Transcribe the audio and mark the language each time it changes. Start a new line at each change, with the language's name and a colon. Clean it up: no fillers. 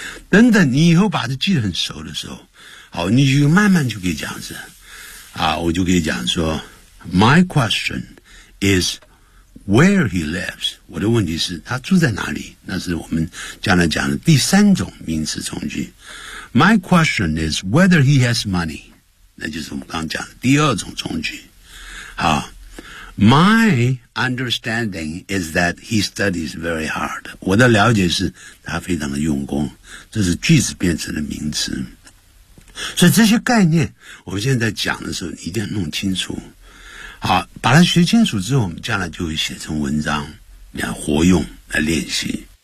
Chinese: 等等，你以后把它记得很熟的时候，好，你就慢慢就可以讲是啊，我就可以讲说 ，
English: My question is where he lives。
Chinese: 我的问题是他住在哪里？那是我们将来讲的第三种名词从句。
English: My question is whether he has money。
Chinese: 那就是我们刚刚讲的第二种从句。
English: 好， My understanding is that he studies very hard。
Chinese: 我的了解是他非常的用功，这是句子变成的名词。所以这些概念我们现在讲的时候一定要弄清楚。好，把它学清楚之后，我们将来就会写成文章来活用来练习。